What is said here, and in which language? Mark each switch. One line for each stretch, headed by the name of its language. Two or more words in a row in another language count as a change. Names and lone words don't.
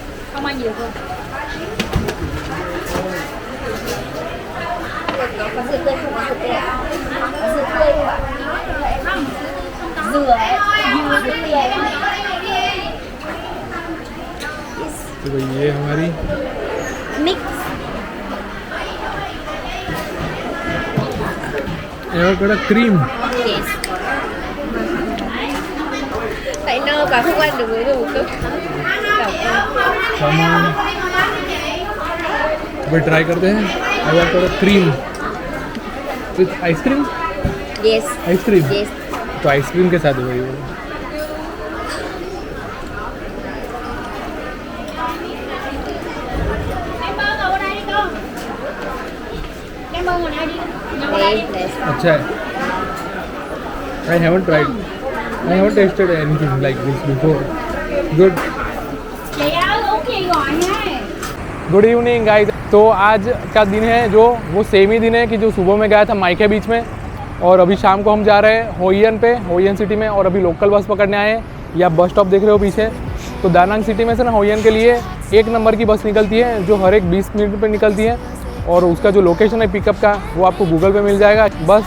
Vietnamese: Không ăn gì được không? Có dừa tươi không? Có dừa tươi ạ? Có dừa tươi không ạ? Dừa ấy, dừa tươi ấy.
Hindi: तो भाई ये हमारी Mix.
English: avocado cream.
Hindi: Yes.
Vietnamese: Tại nơ và không ăn được với đồ cơm.
Hindi: सामान अभी ट्राई करते हैं
English: avocado cream with ice cream.
Hindi: Yes. आइसक्रीम Yes. तो आइसक्रीम के साथ है भाई वो।
Vietnamese: Đem bơ ngồi đây đi.
English: Yes.
Hindi: अच्छा है।
English: I haven't tried. I haven't tasted anything like this before. Good.
Vietnamese: Chị ơi uống gì gọi nha.
English: Good evening guys.
Hindi: तो आज का दिन है जो वो सेम ही दिन है कि जो सुबह में गया था माइके बीच में, और अभी शाम को हम जा रहे हैं होयन पे, होयन सिटी में, और अभी
English: local bus
Hindi: पकड़ने आए हैं। ये आप
English: bus stop
Hindi: देख रहे हो पीछे। तो दानांग सिटी में से ना होयन के लिए 1 नंबर की बस निकलती है जो हर एक 20 मिनट पे निकलती है, और उसका जो लोकेशन है पिकअप का वो आपको गूगल पे मिल जाएगा बस।